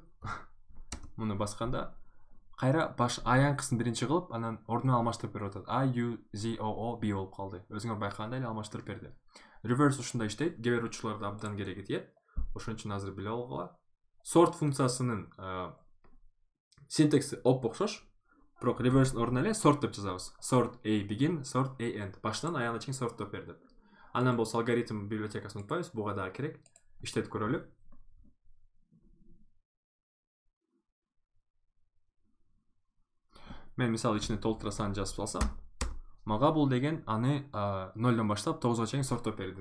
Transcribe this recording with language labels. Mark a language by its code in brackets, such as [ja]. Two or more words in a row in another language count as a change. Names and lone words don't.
[ky] Муну басканда кайра баш аянкысын биринчи кылып, анан ордуна алмаштырып берип атат. A U Z O O B болуп калды. Өзүңөр байкагандай эле алмаштырып берди. Reverse ушундай иштейт. Кээ бир учурларда абдан кереги тиет. Ошон үчүн азыр биле алгыла. Sort функциясынын синтаксы окшош. Бирок reverse ордуна эле sort деп жазабыз. [en] Sort A begin, sort A end. [ky] Баштан аягына чейин сорттоп бер деп. Андан болсо алгоритм библиотекасын унутпайбыз. Буга дагы керек. Иштетип көрөлү. Мен мисалы ичине толтура сан жазып салсам, мага бул деген аны 0дон баштап 9га чейин сорттоп берди.